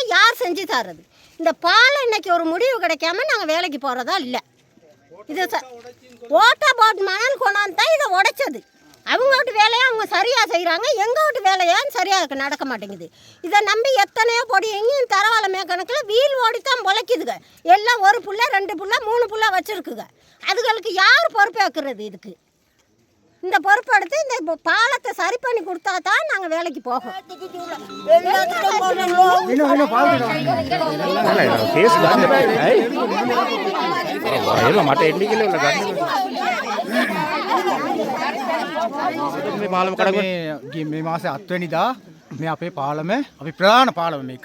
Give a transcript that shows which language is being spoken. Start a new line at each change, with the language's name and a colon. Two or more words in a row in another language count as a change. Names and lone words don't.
Tamil: யார் செஞ்சு தர்றது இந்த பாலம் இன்றைக்கி ஒரு முடிவு கிடைக்காம நாங்கள் வேலைக்கு போகிறதா இல்லை இது ஓட்ட போட் மணல் கொண்டாந்து தான் இதை உடைச்சது அவங்க வீட்டு வேலையை அவங்க சரியாக செய்கிறாங்க எங்கள் வீட்டு வேலையான்னு சரியாக நடக்க மாட்டேங்குது இதை நம்பி எத்தனையோ பொடி எங்கேயும் தரவால மேக்கணக்கில் வீல் ஓடித்தான் பொழைக்குதுங்க எல்லாம் ஒரு புள்ள 2 புள்ள 3 புள்ள வச்சுருக்குங்க அதுகளுக்கு யார் பொறுப்பேற்கிறது இதுக்கு இந்த பொறுப்பெடுத்து இந்த பாலத்தை சரி பண்ணி கொடுத்தா தான் நாங்கள் வேலைக்கு போகோம்
Sinhala: මේ මාසේ 7 වෙනිදා මේ අපේ පාලම අපි ප්‍රධාන පාලම මේක.